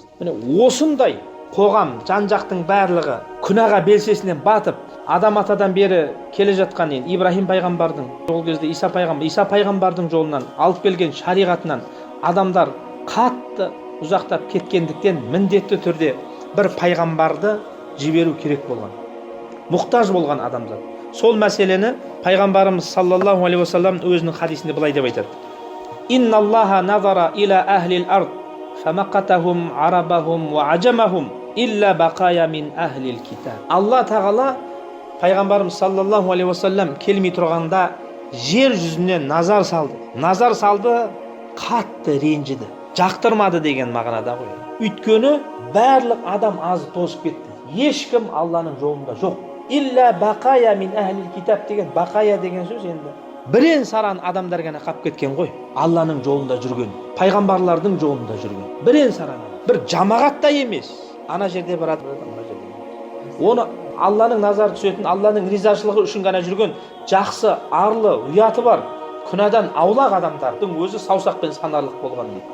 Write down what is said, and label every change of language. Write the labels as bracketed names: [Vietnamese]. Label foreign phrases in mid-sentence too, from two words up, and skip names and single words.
[Kazakh] Міне осындай қоғам, жан-жақтың барлығы күнәға белшесінен батып, адам атадан бері келе жатқан енді Ибрахим пайғамбардың, ол кезде Иса пайғамбардың жолынан алып келген шариғатынан адамдар қатты ұзақтап кеткендіктен міндетті түрде бір пайғамбарды жіберу керек болған. Мұқтаж болған адамдар. Сол мәселені пайғамбарымыз [Arabic] صلى الله عليه وسلم [Kazakh] өзінің хадисінде былай деп айтады. [Arabic] إن الله نظر إلى أهل الأرض فمقتهم عربهم وعجمهم إلا بقايا من أهل الكتاب. [Kazakh] Алла тағала пайғамбарымыз [Arabic] صلى الله عليه وسلم [Kazakh] келмей тұрғанда жер жүзіне назар салды. Назар салды, қатты ренжіді, жақтырмады деген мағынада ғой. Өйткені барлық адам азып тозып кетті. Ешкім Алланың жолында жоқ. [Arabic] إلا بقايا من أهل الكتاب [Kazakh] деген, бақая деген сөз енді бірен саран адамдар ғана қап кеткен ғой. Алланың жолында жүрген, пайғамбарлардың жолында жүрген бірен саран, бір жамағатта емес. Ана жерде бір адам, оны Алланың назары түсетін, Алланың ризашылығы үшін ғана жүрген жақсы, арлы, ұяты бар, күнәдан аулақ адамдардың өзі саусақпен санарлық болған дейді.